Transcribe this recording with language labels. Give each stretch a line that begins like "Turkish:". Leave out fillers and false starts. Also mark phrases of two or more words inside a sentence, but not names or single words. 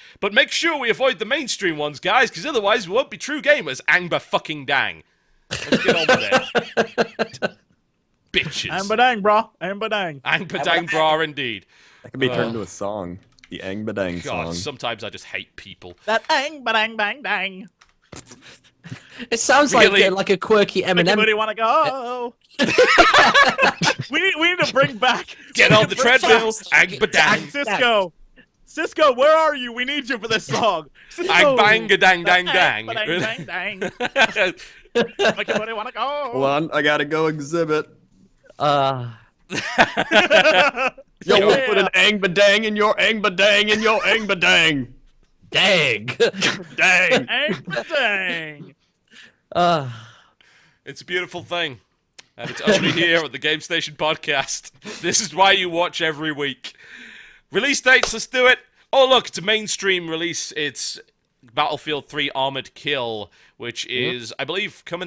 English: But make sure we avoid the mainstream ones, guys, because otherwise we won't be true gamers. Angba fucking dang. Let's get on with it. Bitches. Angbadang, bro. Angbadang. Angbadang bra indeed. That could be turned into a song. The Angbadang God, song. sometimes I just hate people. That angbadang bang dang. It sounds Really? like a quirky Eminem. Anybody want to go? we need to bring back. Get on the treadmill. Angbadang. Cisco, where are you? We need you for this song. Cisco. Angbadang dang dang. Bang dang dang. Anybody want to go? Hold on, I gotta go exhibit. Yo, Yeah. we'll put an Angbadang in your Angbadang in your Angbadang. Dang. Dang. Angbadang. It's a beautiful thing. And it's only here at the Game Station podcast. This is why you watch every week. Release dates, let's do it. Oh, look, it's a mainstream release. It's Battlefield 3 Armored Kill, which is, I believe, coming.